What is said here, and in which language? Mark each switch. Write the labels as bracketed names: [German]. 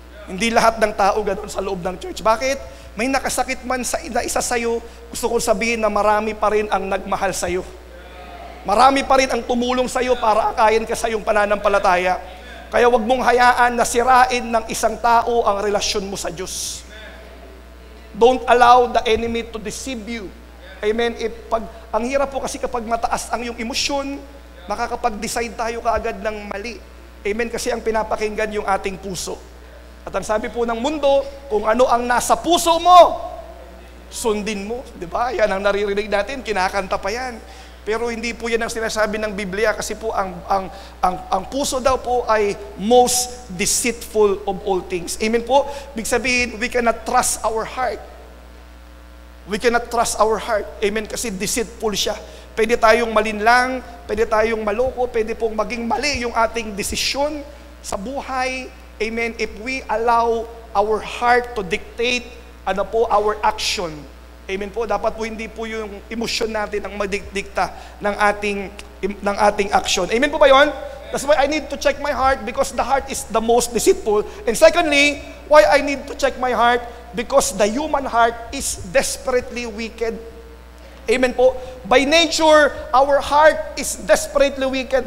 [Filipino] Hindi lahat ng tao ganun sa loob ng church. Bakit? May nakasakit man sa isa sa'yo, gusto kong sabihin na marami pa rin ang nagmahal sa'yo. Marami pa rin ang tumulong sa'yo para akayin ka sa iyong pananampalataya. Kaya wag mong hayaan na sirain ng isang tao ang relasyon mo sa Diyos. [English] Don't allow the enemy to deceive you. Amen? [Filipino] Ang hirap po kasi kapag mataas ang iyong emosyon, makakapag-decide tayo kaagad ng mali. Amen? Kasi ang pinapakinggan yung ating puso. At ang sabi po ng mundo, kung ano ang nasa puso mo, sundin mo. Diba? Yan ang naririnig natin, kinakanta pa yan. Pero hindi po yan ang sinasabi ng Biblia kasi po ang puso daw po ay [English] most deceitful of all things. [Filipino] Amen po? Big sabihin, [English] we cannot trust our heart. We cannot trust our heart. [Filipino] Amen? Kasi deceitful siya. Pwede tayong malinlang, pwede tayong maloko, pwede pong maging mali yung ating desisyon sa buhay. Amen. [English] If we allow our heart to dictate our action. Amen po. [Filipino] Dapat po hindi po yung emosyon natin ang magdikta ng ating action. Amen po ba yun? [English] That's why I need to check my heart because the heart is the most deceitful. And secondly, why I need to check my heart? Because the human heart is desperately wicked. [Filipino] Amen po. [English] By nature, our heart is desperately wicked.